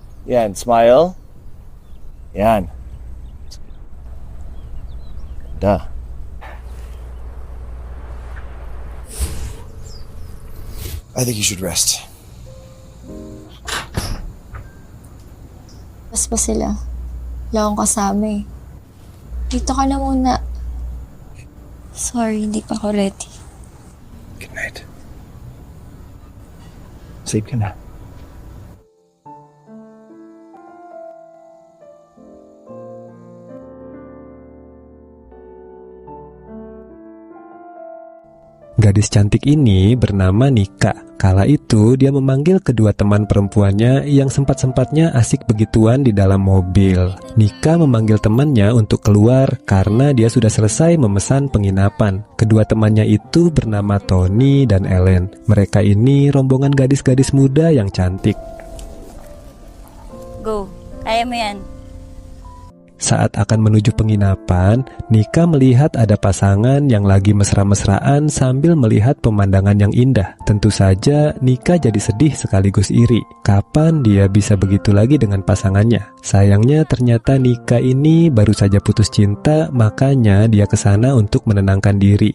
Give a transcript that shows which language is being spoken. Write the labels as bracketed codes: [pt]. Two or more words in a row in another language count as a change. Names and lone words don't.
[tl] Yan, smile. Yan. Ganda. [en] I think you should rest. [tl] Pas pa sila. Wala akong kasama eh. Dito ka na muna. Sorry, hindi pa ako ready. [en] Good night. Sleep [tl] ka na. [id] Gadis cantik ini bernama Nika. Kala itu dia memanggil kedua teman perempuannya yang sempat-sempatnya asik begituan di dalam mobil. Nika memanggil temannya untuk keluar karena dia sudah selesai memesan penginapan. Kedua temannya itu bernama Tony dan Ellen. Mereka ini rombongan gadis-gadis muda yang cantik. [tl] Go. Kaya mo yan. [id] Saat akan menuju penginapan, Nika melihat ada pasangan yang lagi mesra-mesraan sambil melihat pemandangan yang indah. Tentu saja Nika jadi sedih sekaligus iri. Kapan dia bisa begitu lagi dengan pasangannya? Sayangnya ternyata Nika ini baru saja putus cinta, makanya dia ke sana untuk menenangkan diri.